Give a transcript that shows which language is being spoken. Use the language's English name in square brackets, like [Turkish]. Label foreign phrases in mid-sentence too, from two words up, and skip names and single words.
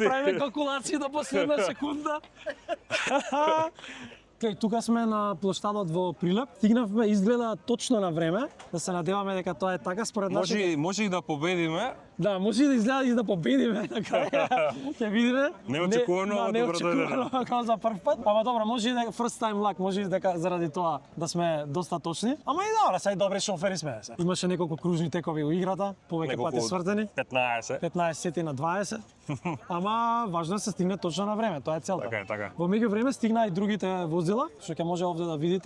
[Macedonian] правиме калкулации до последна секунда. Тука сме на плоштадот во Прилеп. Стигнавме изгледа точно на време. Да се надеваме дека тоа е така според нашите. Може и да победиме. Да, може да изгледа и да победиме на крај. Ќе видиме. Неочекувано, ама добро неочекувано како за прв пат. Ама добро, може и дека [English] first time luck, [Macedonian] може и дека заради тоа да сме доста точни. Ама и добро, сај добри шофери сме. Имаше неколку кружни текови у играта, повеќе пати свртени. 15. 15 на 20. Ама важно е да се стигне точно на време, тоа е целта. Така е, така. Во меѓувреме стигна и другите возила, што ќе може овде да видите.